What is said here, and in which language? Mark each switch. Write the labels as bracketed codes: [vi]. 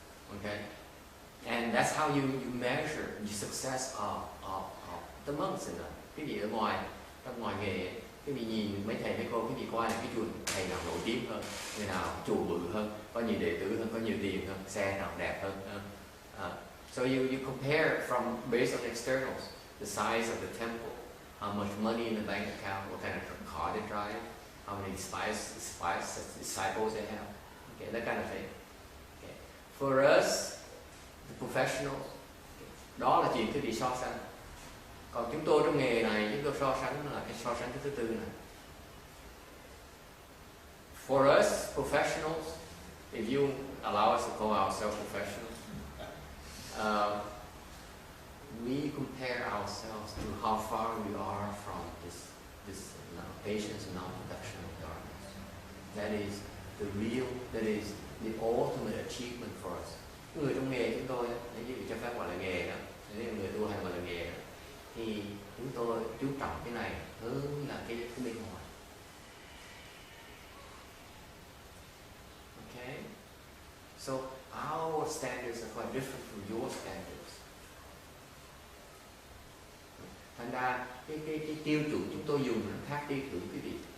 [en] Okay, and that's how you measure the success of the monks in [vi] cái gì ở trong ngoài nghề. Cái vị nhìn mấy thầy mấy cô, cái vị coi là cái chùa thầy nào nổi tiếng hơn, người nào chùa bự hơn, có nhiều đệ tử hơn, có nhiều tiền hơn, xe nào đẹp hơn. [en] So you compare from based on externals, the size of the temple, how much money in the bank account, what kind of car they drive, how many disciples they have, okay, that kind of thing. Okay. For us, the professionals, [vi] đó là chuyện thứ bị so sánh. Còn chúng tôi trong nghề này, chúng tôi so sánh là cái so sánh thứ tư này. [en] For us professionals, if you allow us to call ourselves professionals, we compare ourselves to how far we are from this patience and non-production of darkness. That is the real, that is the ultimate achievement for us. [vi] Người trong nghề chúng tôi, nếu như cho phép gọi là nghề đó, nếu người tu hành gọi là nghề đó, thì chúng tôi chú trọng cái này hơn là cái bên ngoài. [en] Okay? So our standards are quite different from your standards. [vi] Thành ra cái tiêu chuẩn chúng tôi dùng nó khác tiêu chuẩn quý vị.